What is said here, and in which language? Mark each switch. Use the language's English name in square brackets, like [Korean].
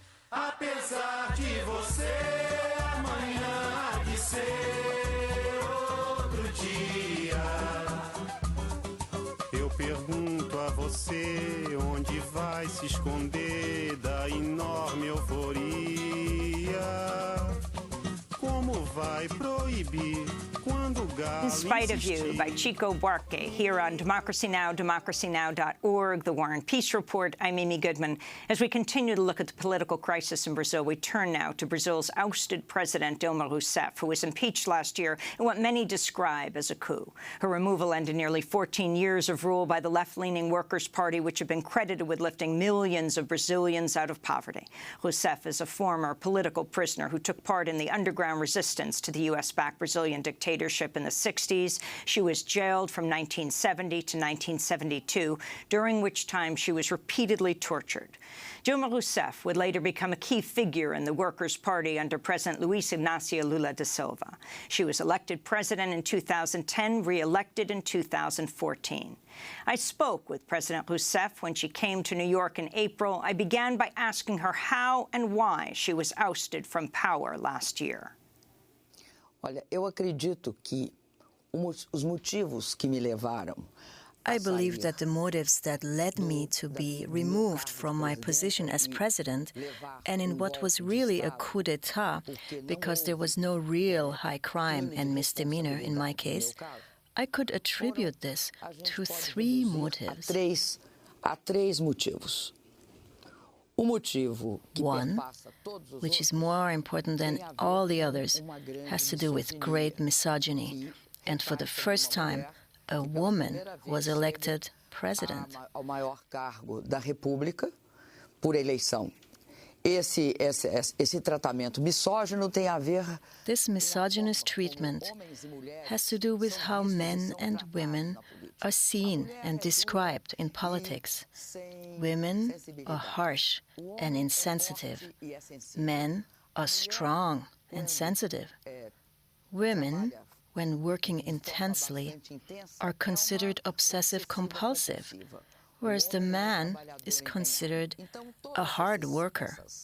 [Portuguese] Apesar de você, amanhã há de ser outro dia. Eu pergunto a você, onde vai se esconder da enorme euforia? Como vai proibir? [English] In Spite of You by Chico Buarque here on Democracy Now!, democracynow.org, The War and Peace Report. I'm Amy Goodman. As we continue to look at the political crisis in Brazil, we turn now to Brazil's ousted president, Dilma Rousseff, who was impeached last year in what many describe as a coup. Her removal ended nearly 14 years of rule by the left-leaning Workers' Party, which had been credited with lifting millions of Brazilians out of poverty. Rousseff is a former political prisoner who took part in the underground resistance to the U.S.-backed Brazilian dictatorship in the 60s. She was jailed from 1970 to 1972, during which time she was repeatedly tortured. Dilma Rousseff would later become a key figure in the Workers' Party under President Luiz Inácio Lula da Silva. She was elected president in 2010, re-elected in 2014. I spoke with President Rousseff when she came to New York in April. I began by asking her how and why she was ousted from power last year. [Portuguese] Olha, eu acredito que os motivos que me levaram. [English] I believe that the motives that led me to be removed from my position as president, and in what was really a coup d'etat, because there was no real high crime and misdemeanor in my case, I could attribute this to 3 motives. [Portuguese] Há três motivos. [English] One, which is more important than all the others, has to do with great misogyny. And for the first time, a woman was elected president. [Portuguese] Ao maior cargo da República por eleição. Esse tratamento misógino tem a ver. [English] This misogynist treatment has to do with how men and women are seen and described in politics. Women are harsh and insensitive. Men are strong and sensitive. Women, when working intensely, are considered obsessive-compulsive, whereas the man is considered a hard worker.